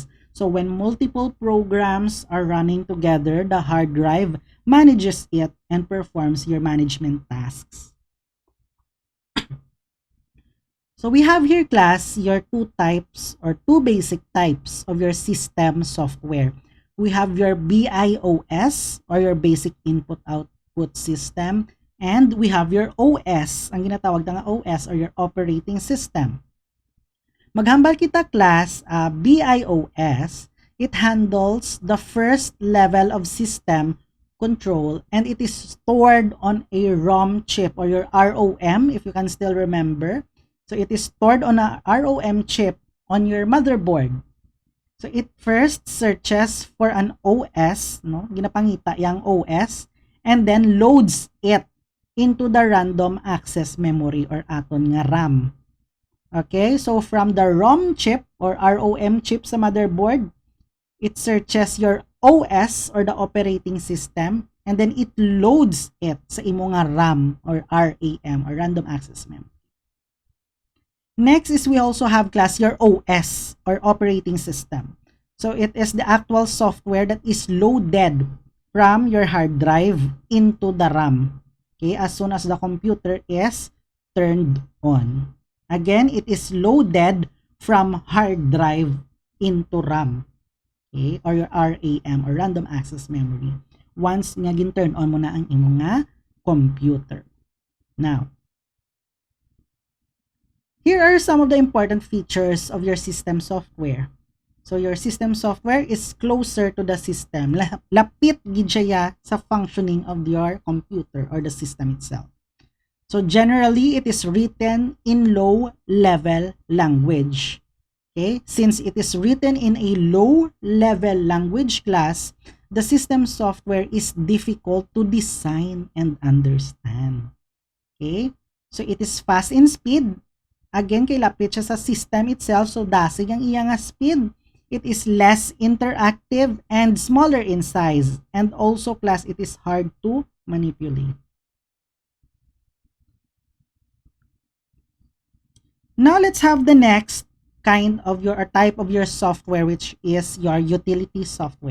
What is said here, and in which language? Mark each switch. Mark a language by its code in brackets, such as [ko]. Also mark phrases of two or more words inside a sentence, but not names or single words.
[en] So when multiple programs are running together, the hard drive manages it and performs your management tasks. So we have here, class, your two types or two basic types of your system software. We have your BIOS or your basic input-output system, and we have your OS, [hil] ang ginatawag na OS [en] or your operating system. [hil] Maghambal kita, [en] class, BIOS, it handles the first level of system control, and it is stored on a ROM chip or your ROM, if you can still remember. So it is stored on a ROM chip on your motherboard. So it first searches for an OS, no? [hil] Ginapangita yang OS, [en] and then loads it into the random access memory or [hil] aton nga RAM. [en] Okay, so from the ROM chip or ROM chip sa motherboard, it searches your OS or the operating system, and then it loads it [hil] sa imo nga RAM [en] or RAM or random access memory. Next is we also have, class, your OS or operating system. So it is the actual software that is loaded from your hard drive into the RAM. Okay, as soon as the computer is turned on. Again, it is loaded from hard drive into RAM. Okay, or your RAM or random access memory. [hil] Once nga gin-turn on mo na ang imo nga computer. [en] Now, here are some of the important features of your system software. So your system software is closer to the system. [hil] Lapit gid siya sa [en] functioning of your computer or the system itself. So generally, it is written in low-level language. Okay? Since it is written in a low-level language, class, the system software is difficult to design and understand. Okay? So it is fast in speed. Again, [hil] kay lapit siya sa [en] system itself, [hil] so dasig ang iyang speed. [en] It is less interactive and smaller in size. And also, class, it is hard to manipulate. Now, let's have the next kind of your type of your software, which is your utility software.